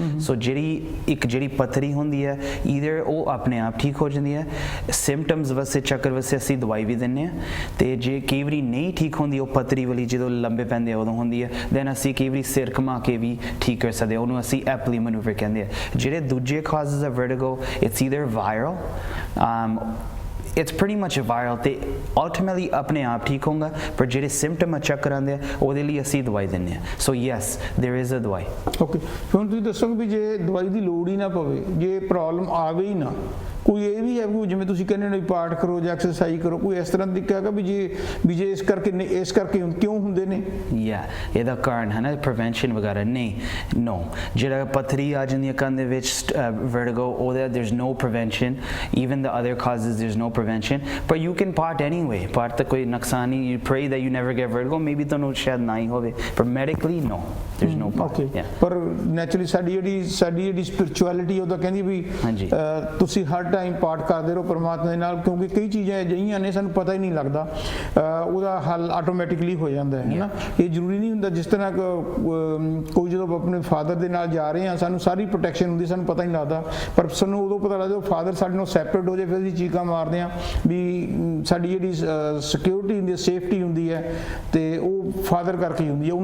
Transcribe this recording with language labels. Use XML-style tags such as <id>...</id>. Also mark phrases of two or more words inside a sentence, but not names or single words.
<pa>ਸੋ ਜਿਹੜੀ ਪੱਥਰੀ ਹੁੰਦੀ ਹੈ, ਈਦਰ ਉਹ ਆਪਣੇ ਆਪ ਠੀਕ ਹੋ ਜਾਂਦੀ ਹੈ, ਸਿੰਪਟਮਸ ਵਾਸਤੇ ਚੱਕਰ ਵਾਸਤੇ ਅਸੀਂ ਦਵਾਈ ਵੀ ਦਿੰਦੇ ਹਾਂ, ਤੇ ਜੇ ਕਈ ਵਾਰੀ ਨਹੀਂ ਠੀਕ ਹੁੰਦੀ ਉਹ ਪੱਥਰੀ ਵਾਲੀ, ਜਦੋਂ ਲੰਬੇ ਪੈਂਦੇ ਉਦੋਂ ਹੁੰਦੀ ਹੈ, ਦੈਨ ਅਸੀਂ ਕਈ ਵਾਰੀ ਸਿਰ ਘੁਮਾ ਕੇ ਵੀ ਠੀਕ ਕਰ ਸਕਦੇ, ਉਹਨੂੰ ਅਸੀਂ</pa> <en>Epley maneuver</en> <pa>ਕਹਿੰਦੇ ਆ। ਜਿਹੜੇ ਦੂਜੇ ਕਾਜ਼ਸ ਆ ਵਰਟੀਗੋ,</pa> <en>it's either viral, it's pretty much viral,</en> <pa>ਤੇ ultimately ਆਪਣੇ ਆਪ ਠੀਕ ਹੋਊਗਾ, ਪਰ ਜਿਹੜੇ ਸਿੰਪਟਮ ਚੱਕਰ ਆਉਂਦੇ ਆ ਉਹਦੇ ਲਈ ਅਸੀਂ ਦਵਾਈ ਦਿੰਦੇ ਆ।</pa> <en>So yes, there is a ਦਵਾਈ।</en> <pa>ਓਕੇ, ਹੁਣ ਤੁਸੀਂ ਦੱਸੋਗੇ ਵੀ ਜੇ ਦਵਾਈ ਦੀ ਲੋੜ ਹੀ ਨਾ ਪਵੇ, ਜੇ ਪ੍ਰੋਬਲਮ ਆਵੇ ਹੀ ਨਾ, ਕੋਈ ਇਹ ਵੀ ਹੈ ਵੀ ਜਿਵੇਂ ਤੁਸੀਂ ਕਹਿੰਦੇ ਹੋ ਪਾਠ ਕਰੋ ਜਾਂ ਐਕਸਰਸਾਈਜ਼ ਕਰੋ, ਕੋਈ ਇਸ ਤਰ੍ਹਾਂ ਦਾ ਤਰੀਕਾ ਹੈਗਾ ਵੀ ਜੇ ਇਸ ਕਰਕੇ ਕਿਉਂ ਹੁੰਦੇ ਨੇ? ਇਹਦਾ ਕਾਰਨ ਹੈ ਨਾ ਪ੍ਰੀਵੈਂਸ਼ਨ ਵਗੈਰਾ ਨਹੀਂ, ਨੋ। ਜਿਹੜਾ ਪੱਥਰੀ ਆ ਜਾਂਦੀ ਹੈ ਕੰਨ ਦੇ ਵਿੱਚ, vertigo, ਉਹਦਾ</pa> <en>there's no prevention. Even the other causes there's no prevention, but you can part anyway.</en> <pa>part ਤਾਂ ਕੋਈ ਨੁਕਸਾਨ ਨਹੀਂ,</pa> <en>you pray that you never get vertigo, maybe</en> <pa>ਤੁਹਾਨੂੰ ਸ਼ਾਇਦ ਨਾ ਹੀ ਹੋਵੇ,</pa> <en>but medically no, there's no part.</en> <pa>ਪਰ ਨੈਚੁਰਲੀ ਸਾਡੀ ਜਿਹੜੀ ਸਪਿਰਚੁਅਲਿਟੀ ਉਹਦਾ ਕਹਿੰਦੀ ਵੀ ਤੁਸੀਂ ਹਰ ਟਾਈਮ ਪਾਠ ਕਰਦੇ ਰਹੋ ਪਰਮਾਤਮਾ ਦੇ ਨਾਲ, ਕਿਉਂਕਿ ਕਈ ਚੀਜ਼ਾਂ ਅਜਿਹੀਆਂ ਨੇ ਸਾਨੂੰ ਪਤਾ ਹੀ ਨਹੀਂ ਲੱਗਦਾ, ਉਹਦਾ ਹੱਲ ਆਟੋਮੈਟਿਕਲੀ ਹੋ ਜਾਂਦਾ ਹੈ ਨਾ। ਇਹ ਜ਼ਰੂਰੀ ਨਹੀਂ ਹੁੰਦਾ, ਜਿਸ ਤਰ੍ਹਾਂ ਕੋਈ ਜਦੋਂ ਆਪਣੇ ਫਾਦਰ ਦੇ ਨਾਲ ਜਾ ਰਹੇ ਹਾਂ ਸਾਨੂੰ ਸਾਰੀ ਪ੍ਰੋਟੈਕਸ਼ਨ ਹੁੰਦੀ, ਸਾਨੂੰ ਪਤਾ ਹੀ ਨਹੀਂ ਲੱਗਦਾ, ਪਰ ਸਾਨੂੰ ਉਦੋਂ ਪਤਾ ਲੱਗਦਾ ਫਾਦਰ ਸਾਡੇ ਨਾਲ ਸੈਪਰੇਟ ਹੋ ਜਾਏ, ਫਿਰ ਅਸੀਂ ਚੀਕਾਂ ਮਾਰਦੇ ਹਾਂ ਵੀ ਸਾਡੀ ਜਿਹੜੀ ਸਿਕਿਉਰਿਟੀ ਹੁੰਦੀ ਹੈ, ਸੇਫਟੀ ਹੁੰਦੀ ਹੈ, ਤੇ ਉਹ ਫਾਦਰ ਕਰਕੇ ਹੀ ਹੁੰਦੀ ਹੈ।</pa>